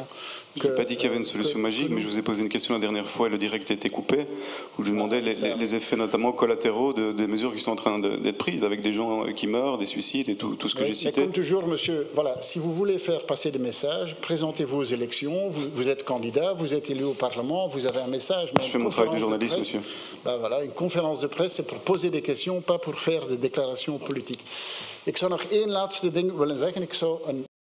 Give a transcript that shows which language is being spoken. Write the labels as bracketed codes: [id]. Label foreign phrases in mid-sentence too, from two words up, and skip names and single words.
[fr] Je n'ai pas dit qu'il y avait une solution magique, mais je vous ai posé une question la dernière fois et le direct a été coupé, où je demandais les effets notamment collatéraux des mesures qui sont en train d'être prises, avec des gens qui meurent, des suicides et tout ce que j'ai cité. Mais comme toujours, monsieur, voilà, si vous voulez faire passer des messages, présentez-vous aux élections, vous êtes candidat, vous êtes élu au Parlement, vous avez un message. Mais je fais mon travail de journaliste, monsieur. Ben voilà, une conférence de presse, c'est pour poser des questions, pas pour faire des déclarations politiques. [nl] Ik zou nog één laatste ding willen zeggen.